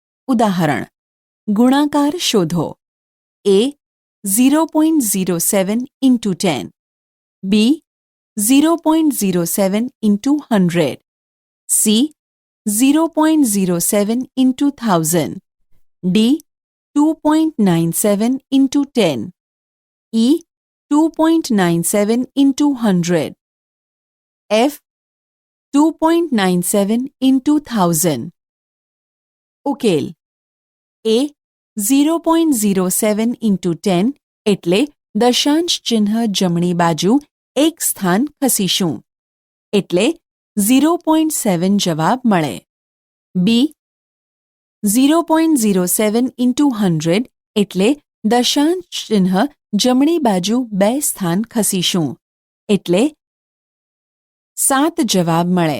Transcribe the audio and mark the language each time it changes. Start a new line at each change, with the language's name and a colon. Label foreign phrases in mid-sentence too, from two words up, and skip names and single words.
Gujarati: ઉદાહરણ ગુણાકાર શોધો.
English: A 0.07 into 10, B 0.07 into 100, C 0.07 into 1000, D 2.97 into 10, E 2.97 into 100, F 2.97 into 1000.
Gujarati: ઉકેલ.
English: A 0.07 into 10
Gujarati: એટલે દશાંશ ચિહ્ન જમણી બાજુ એક સ્થાન ખસીશું એટલે 0.7 જવાબ મળે.
English: B 0.07 into 100
Gujarati: એટલે દશાંશ ચિહ્ન જમણી બાજુ બે સ્થાન ખસીશું એટલે 7 જવાબ મળે.